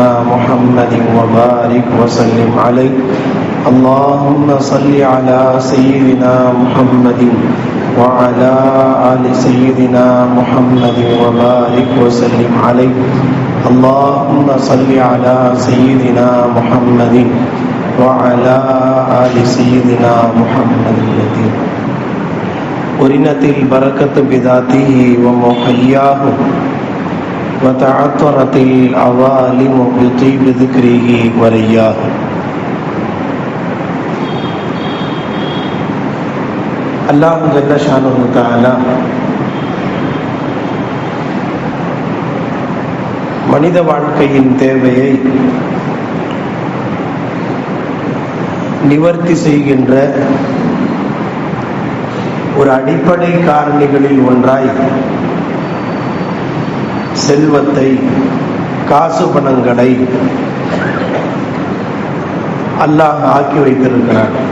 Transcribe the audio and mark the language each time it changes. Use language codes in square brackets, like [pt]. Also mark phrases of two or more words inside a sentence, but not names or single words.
[ar] محمد وبارك وسلم عليه اللهم صل على سيدنا محمد وعلى آل سيدنا محمد وبارك وسلم عليه اللهم صل على سيدنا محمد وعلى آل سيدنا محمد الذي أرنت البركة بذاته ومحياه وتعطرت العوالم بطيب ذكره ورياه الله جل شأنه تعالى [ta] மனித வாழ்க்கையின் தேவையை நிவர்த்தி செய்கின்ற ஒரு அடிப்படை காரணிகளில் ஒன்றாய் செல்வத்தை, காசு பணங்களை அல்லாஹ் ஆக்கி வைத்திருக்கிறான்.